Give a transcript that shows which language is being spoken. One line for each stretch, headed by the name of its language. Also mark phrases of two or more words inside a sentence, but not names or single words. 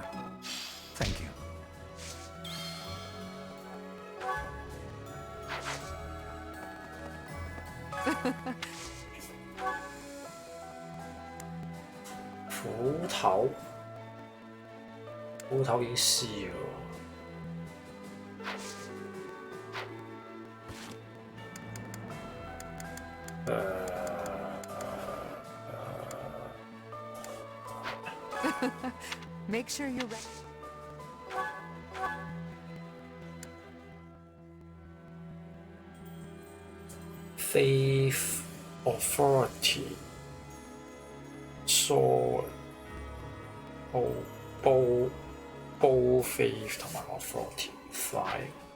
English: Thank you.
Cantonese: 斧頭已經試喎。
English: Make sure you're ready. Faith, authority, sword, bow, faith 同埋 authority, flying.